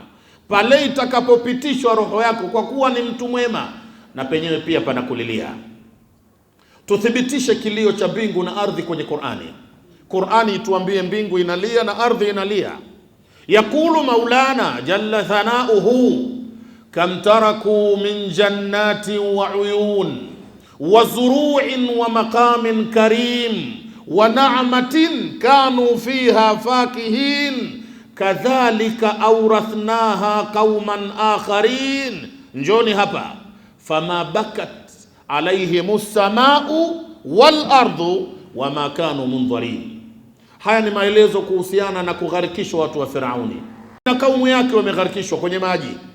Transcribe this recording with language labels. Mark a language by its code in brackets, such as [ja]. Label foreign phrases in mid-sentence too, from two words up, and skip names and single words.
[sw] Pale itakapopitishwa roho yako kwa kuwa ni mtu mwema, na penyewe pia panakulilia. Tuthibitishe kilio cha mbingu na ardhi kwenye Qur'ani. Qur'ani ituambie mbingu inalia na ardhi inalia. [ar] يقول مولانا جل ثناؤه كم تركوا من جنات وعيون وزروع ومقام كريم ونعمة كانوا فيها فاكهين كذلك وأورثناها قوما آخرين. [sw] Njoni hapa, [ar] فما بكت عليهم السماء والأرض وما كانوا منظرين. [sw] Haya ni maelezo kuhusiana na kugharikishwa watu wa Firauni na kaumu yake, wamegharikishwa kwenye maji.